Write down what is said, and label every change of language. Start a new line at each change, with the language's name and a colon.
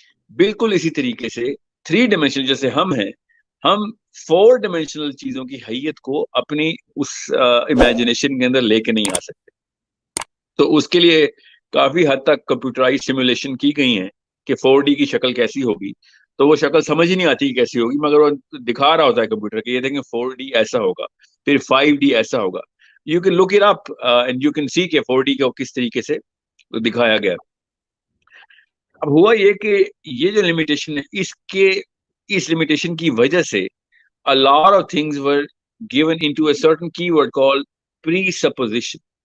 Urdu: بالکل اسی طریقے سے 3 ڈائمینشنل جیسے ہم ہیں، ہم 4 ڈائمینشنل چیزوں کی حیت کو اپنی اس امیجنیشن کے اندر لے کے نہیں آ سکتے. تو اس کے لیے کافی حد تک کمپیوٹرائز سیمولیشن کی گئی ہیں کہ 4D کی شکل کیسی ہوگی، تو وہ شکل سمجھ ہی نہیں آتی کیسی ہوگی، مگر وہ دکھا رہا ہوتا ہے کمپیوٹر کہ یہ دیکھیں 4D ایسا ہوگا، پھر 5D ایسا ہوگا.
English: You can look it up and you can see
Urdu: کہ 4D کو کس طریقے سے دکھایا گیا. اب ہوا یہ کہ یہ جو لمیٹیشن ہے، اس لمیٹیشن کی وجہ سے
English: a lot of things were given into a certain keyword called presupposition.